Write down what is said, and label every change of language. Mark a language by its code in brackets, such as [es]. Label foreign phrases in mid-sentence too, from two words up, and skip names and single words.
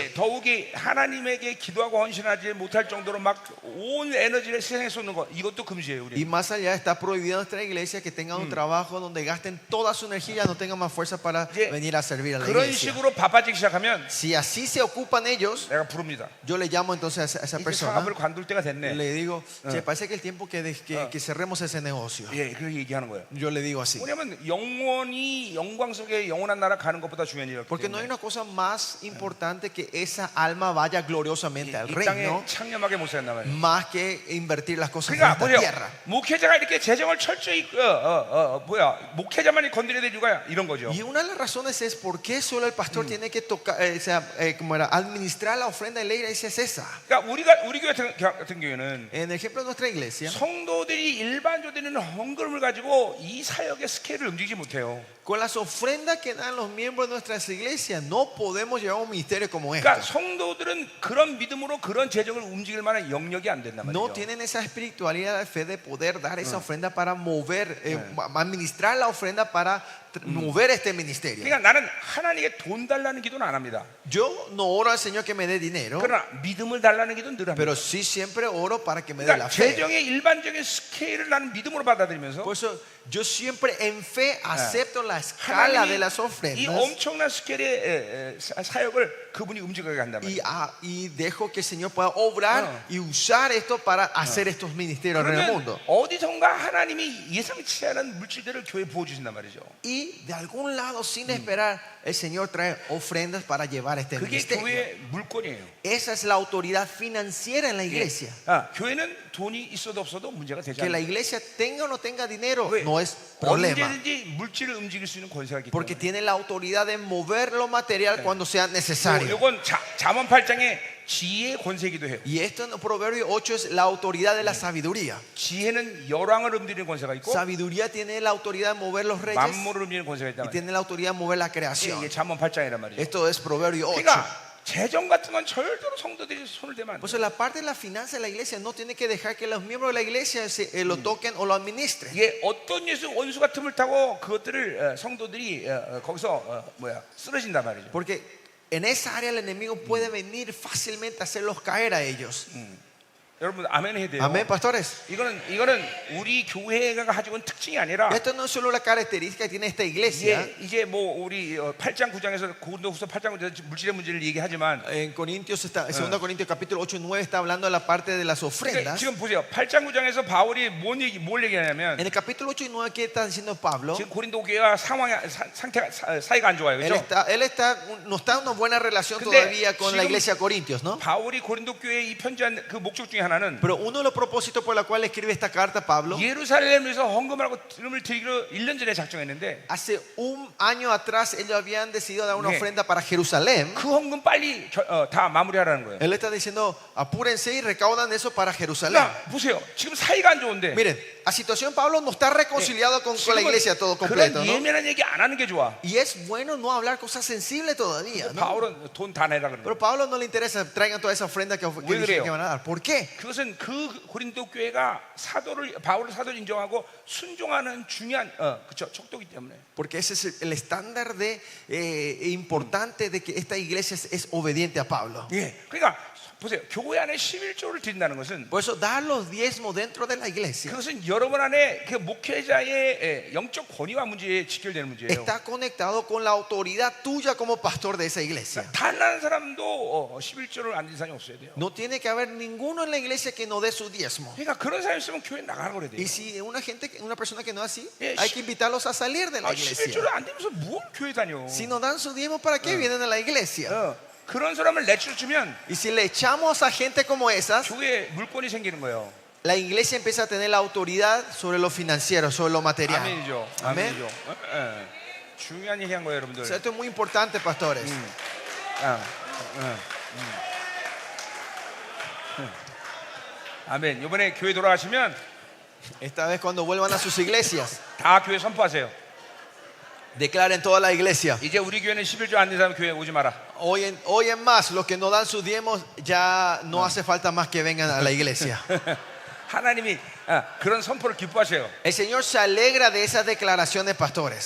[ko] 예, 더욱이 하나님에게 기도하고 헌신하지 못할 정도로 막 온 에너지를 세상에 쏟는 거 이것도 금지예요. [es] Y [ko] 우리. [es] más allá está prohibido en nuestra iglesia que tengan un trabajo donde gasten toda su energía, no tengan más fuerza para [ko] 이제 [es] venir a servir a la [ko] 그런 [es] iglesia. [ko] 식으로 바빠지기 시작하면 [es] Si así se ocupan ellos, [ko] 내가 부릅니다. [es] yo le llamo entonces a esa [ko] 이제 [es] persona. [ko] 사업을 관둘 때가 됐네. [es] Le digo, che, parece que el tiempo que cerremos ese negocio. [ko] 예, 그렇게 얘기하는 거예요. [es] Yo le digo así. [ko] 왜냐하면 영원히 영광 속에 영원한 나라 가는 것보다 중요한 일이었기 [es] Porque no hay [ko] 때문에 [es] una cosa más importante que esa alma vaya gloriosamente al [ko] 이 [es] reino, [ko] 땅에 창념하게 못 산단 말이에요. [es] más que invertir las cosas en [ko] 그러니까 [es] esta [ko] 뭐요? [es] tierra. [ko] 목회자가 이렇게 재정을 철저히 목회자만이 건드려야 될 이유가 이런 거죠. [es] Y una de las razones es por qué solo el pastor tiene que tocar, como era, administrar la ofrenda de la iglesia es esa. [ko] 그러니까 우리 교회 같은 경우에는 [es] En el ejemplo de nuestra iglesia, [ko] 성도들이 일반적인 헌금을 가지고 이 사역의 스케일을 움직이지 못해요. [es] con las ofrendas que dan los miembros de nuestras iglesias, no podemos llevar un ministerio como este. [ko] 그러니까 성도들은 그런 믿음으로 그런 재정을 움직일 만한 영역이 안 된단 [es] No [ko] 말이죠. [es] tienen esa espiritualidad de fe de poder dar esa ofrenda para mover, administrar la ofrenda para mover este ministerio. [ko] 그러니까 나는 하나님께 돈 달라는 기도는 안 합니다. [es] Yo no oro al Señor que me dé dinero, [ko] 그러나 믿음을 달라는 기도는 늘 합니다. [es] pero sí siempre oro para que me dé la [ko] 그러니까 [es] fe. [ko] 재정의 일반적인 스케일을 나는 믿음으로 받아들이면서 [es] Por eso yo siempre en fe acepto la escala de las [ko] 이 [es] ofrendas [ko] 엄청난 스케일의 사역을 그분이 움직이게 한단 말이에요. [es] y dejo que el Señor pueda obrar y usar esto para hacer estos ministerios en el [ko] 그러면 [es] mundo. [ko] 어디선가 하나님이 예상치 않은 물질들을 교회에 부어주신단 말이죠. [es] Y Y de algún lado, sin esperar, el Señor trae ofrendas para llevar este [ko] 그게 [es] ministerio. [ko] 교회의 물건이에요. [es] Esa es la autoridad financiera en la iglesia. [ko] 교회는 돈이 있어도 없어도 문제가 되지 [es] Que la [ko] 않아요. [es] iglesia tenga o no tenga dinero [ko] 왜? [es] no es problema. [ko] 언제든지 물질을 움직일 수 있는 권세가 있기 [es] Porque [ko] 때문에. [es] tiene la autoridad de mover lo material cuando sea necesario. [ko] 이건 잠언 8장의 지혜의 권세이기도 해요. [es] Y esto en Proverbio 8 es la autoridad de la sabiduría. [ko] 지혜는 열왕을 움직이는 권세가 있고 [es] Sabiduría tiene la autoridad de mover los reyes [ko] 만물을 움직이는 권세가 있단 [es] y [ko] 말이에요. [es] tiene la autoridad de mover la creación. [ko] 이게 잠언 8장이란 말이죠. [es] Esto es Proverbio 8. [ko] 그러니까 재정 같은 건 절대로 성도들이 손을 대면 안 [es] Pues [ko] 돼요. [es] la parte de la finanza de la iglesia no tiene que dejar que los miembros de la iglesia lo toquen o lo administren. [ko] 이게 어떤 원수가 틈을 타고 그것들을 성도들이 거기서 쓰러진단 말이죠. [es] Porque en esa área el enemigo puede venir fácilmente a hacerlos caer a ellos. [ko] 여러분 아멘 해야 돼요. [es] Amén, pastores. [ko] 이거는 우리 교회가 가지고 있는 특징이 아니라 [es] Esto no es solo la característica que tiene esta iglesia. [ko] 이제 뭐 우리 8장 9장에서 고린도후서 8장 9장에서 물질의 문제를 얘기하지만 [es] En Corintios está, 2 Corintios capítulo 8 y 9 está hablando de la parte de las [ko] 그러니까 [es] ofrendas. [ko] 지금 보세요. 8장 9장에서 바울이 뭘 얘기하냐면 [es] En el capítulo 8 y 9 ¿qué está diciendo Pablo? [ko] 지금 고린도 교회와 상태가 사이가 안 좋아요. [es] Él [ko] 그렇죠? [es] no está en una buena relación [ko] 근데 [es] todavía con la [ko] 지금 [es] iglesia de Corintios, ¿no? [ko] 바울이 고린도 교회에 이 편지한 그 목적 중에 하나는 [es] Pero uno de los propósitos por los cuales escribe esta carta Pablo, [ko] 예루살렘에서 헌금하고 기름을 드리기로 1년 전에 작정했는데 [es] hace un año atrás ellos habían decidido dar una [ko] 네. [es] ofrenda para Jerusalén. [ko] 그 헌금 빨리 다 마무리하라는 거예요. [es] Él está diciendo, apúrense y recaudan eso para Jerusalén. [ko] 그러니까 보세요. 지금 사이가 안 좋은데 [es] Miren, la situación Pablo no está reconciliado con la iglesia todo completo, [ko] 그런 [es] ¿no? [ko] 예민한 얘기 안 하는 게 좋아. [es] Y es bueno no hablar cosas sensibles todavía, ¿no? [ko] 바울은 돈 다 내라 그러는 [es] Pero [ko] 거예요. [es] Pablo no le interesa, traigan toda esa ofrenda que [ko] 왜 [es] dijeron [ko] 그래요? [es] que van a dar. ¿Por qué? [ko] 그것은 그 고린도 교회가 바울을 사도를 인정하고 순종하는 중요한 그쵸 척도기 때문에. [es] Porque ese es el estándar de importante de que esta iglesia es obediente a Pablo. [ko] 예. 그러니까 보세요. 교회 안에 11조를 드린다는 것은 [es] Por eso dar los diezmos dentro de la iglesia [ko] 그것은 여러분 안에 그 목회자의 영적 권위와 문제에 직결되는 문제예요. [es] está conectado con la autoridad tuya como pastor de esa iglesia. [ko] 단 한 사람도 11조를 안 드린 사람이 없어야 돼요. [es] No tiene que haber ninguno en la iglesia que no dé su diezmo. [ko] 그러니까 그런 사람이 있으면 교회 나가라 그래야 돼요. [es] Y si una persona que no es así, [ko] 예, [es] hay que invitarlos a salir de la [ko] 11조를 [es] iglesia. [ko] 안 되면서 뭘 교회 다녀? [es] Si no dan su diezmo, ¿para qué vienen a la iglesia? [ko] 그런 사람을 내쫓으면 [es] Y si le echamos a gente como esas, [ko] 교회에 물건이 생기는 거예요. [es] la iglesia empieza a tener la autoridad sobre lo financiero, sobre lo material. [ko] 아멘이죠. [es] Amén. [ko] 아멘이죠. 중요한 얘기한 거예요, 여러분들. [es] O sea, esto es muy importante, pastores. [ko] 아멘. 이번에 교회 돌아가시면 [es] Esta vez cuando vuelvan a sus iglesias, [ko] 다 교회 선포하세요. [es] declaren toda la iglesia. [ko] 이제 우리 교회는 11조 안 된 사람 교회 오지 마라. [es] Hoy en más, los que no dan sus diezmos, ya no hace falta más que vengan a la iglesia. [ko] 하나님이 그런 선포를 기뻐하셔요. [es] El Señor se alegra de esas declaraciones, pastores.